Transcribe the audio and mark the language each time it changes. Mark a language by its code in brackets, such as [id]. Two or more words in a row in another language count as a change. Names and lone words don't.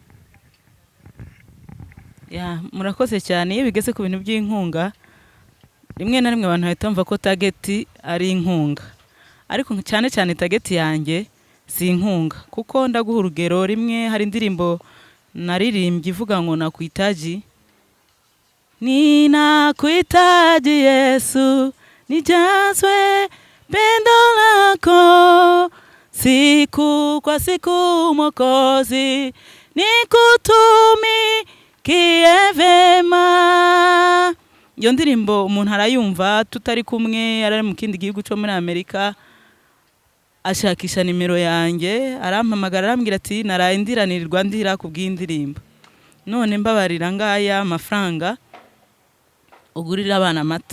[rw] Murakoze cyane. Iyo bigeze ku bintu by'inkunga, rimwe na rimwe abantu bahita bumva ko target ari inkunga, ariko cyane cyane target yanjye si inkunga. Kuko ndaguha urugero, rimwe hari indirimbo naririmbye ivuga ngo [sw] nakuhitaji, ninakuhitaji Yesu, nijazwe pendo lako siku kwa siku Mwokozi, nikutumikie vema. [rw] Iyo ndirimbo umuntu arayumva tutari kumwe, ari mu kindi gihugu cyo muri Amerika, ashakisha nimero yanjye, arampamagara arambwira ati naraye ndiranirirwa ndira ku bw'indirimbo, none mbabarira ngaya amafaranga ugurira abana amata.